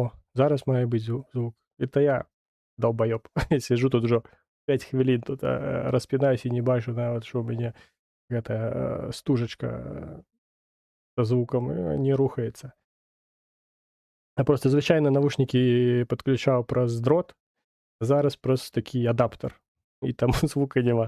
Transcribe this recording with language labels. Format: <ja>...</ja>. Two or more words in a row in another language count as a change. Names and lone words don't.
<be>Зараз мае быць звук.</be> <ru>Это я долбоёб. Сижу тут</ru> <be>ужо 5 хвілін тут, распінаюсь і не бачу нават, што ў мяне гэта, стужачка, са звукам, не рухаецца. Я просто звычайна навушнікі падключаў праз дрот, зараз праз такі адаптар, і таму звука няма.</be>